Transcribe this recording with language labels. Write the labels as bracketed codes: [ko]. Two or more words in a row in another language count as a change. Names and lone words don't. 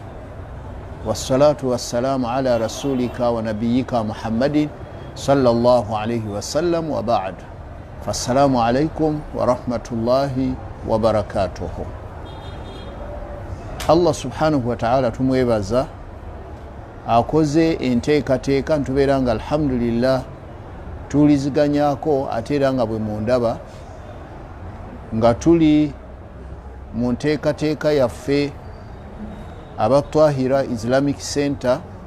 [ar] والصلاة والسلام على رسولك ونبيك محمد صلى الله عليه وسلم وبعد. فالسلام عليكم ورحمة الله وبركاته. الله سبحانه وتعالى [lg] tumwebaza akoze enteekateeka ntubeera nga alhamdulillah tuliziganyako ate era nga bwe mundaba nga tuli mu nteekateeka yaffe aba Twahira Islamic Center